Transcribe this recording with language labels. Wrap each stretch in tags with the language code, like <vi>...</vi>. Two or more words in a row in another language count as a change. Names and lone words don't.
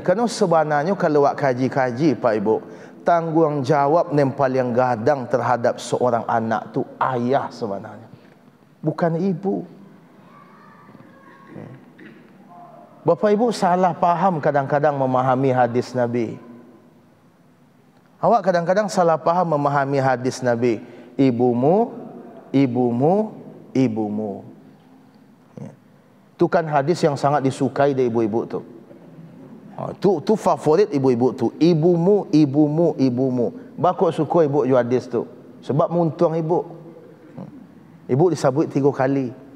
<ms>Kerana sebenarnya kalau awak kaji-kaji Pak Ibu, tanggungjawab yang paling gadang terhadap seorang anak tu ayah sebenarnya, bukan ibu. Bapak Ibu salah faham kadang-kadang memahami hadis Nabi. Awak kadang-kadang salah faham memahami hadis Nabi. Ibumu, ibumu, ibumu. Itu kan hadis yang sangat disukai dari ibu-ibu tu. Tu favorit ibu-ibu tu. Ibumu, ibumu, ibumu. Bakut suka ibu jual hadis tu. Sebab muntung ibu. Ibu disebut 3 kali.</ms>